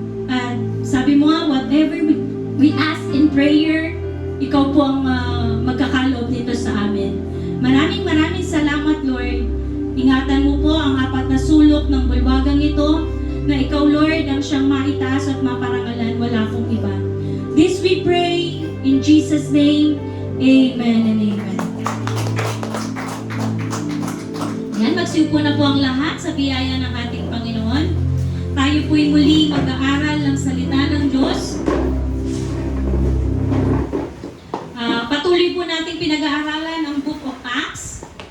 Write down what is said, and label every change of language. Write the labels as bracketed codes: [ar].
[tl] At sabi mo nga, [en] whatever we ask in prayer, [tl] ikaw po ang magkakaloob nito sa amin. Maraming salamat, Lord. Ingatan mo po ang 4 na sulok ng bulwagang ito, na ikaw, Lord, ang siyang maitaas at maparangalan, wala pong iba. [en] This we pray in Jesus' name. Amen and amen. [tl] Yan, magsiupo na po ang lahat sa biyaya ng ating Panginoon. Tayo po'y muli mag-aaral ng salita ng Diyos. Patuloy po natin pinag-aaralan ang Book of Acts.